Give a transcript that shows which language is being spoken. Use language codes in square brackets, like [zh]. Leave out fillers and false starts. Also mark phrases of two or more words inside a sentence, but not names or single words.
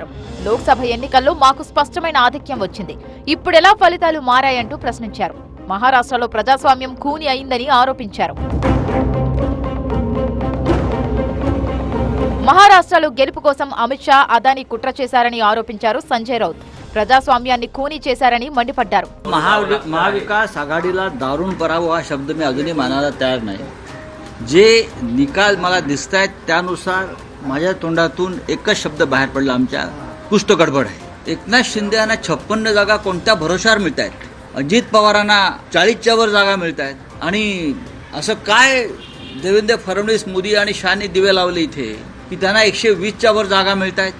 [te] లోక్సభ ఎన్నికల్లో మాకు స్పష్టమైన ఆధిక్యం వచ్చింది, ఇప్పుడెలా ఫలితాలు మారాయంటూ ప్రశ్నించారు. మహారాష్ట్రలో ప్రజాస్వామ్యం ఖూనీ అయిందని ఆరోపించారు. మహారాష్ట్రలో గెలుపు కోసం అమిత్ షా, అదానీ కుట్ర చేశారని ఆరోపించారు సంజయ్ రౌత్. ప్రజాస్వామ్యాన్ని ఖూనీ చేశారని మండిపడ్డారు. [mr] महाविकास आघाडीला दारुण पराभव हा शब्द मी अजूनही मानायला तयार नाही. जे निकाल मला दिसत आहेत त्यानुसार माझ्या तोंडातून एकच शब्द बाहेर पडला, आमच्या कुष्ठ गडबड आहे. एकनाथ शिंदे यांना 56 जागा कोणत्या भरोशावर मिळत आहेत, अजित पवारांना 40च्या वर जागा मिळत आहेत, आणि असं काय देवेंद्र फडणवीस, मोदी आणि शहानी दिवे लावले इथे की त्यांना 120च्या वर जागा मिळत आहेत.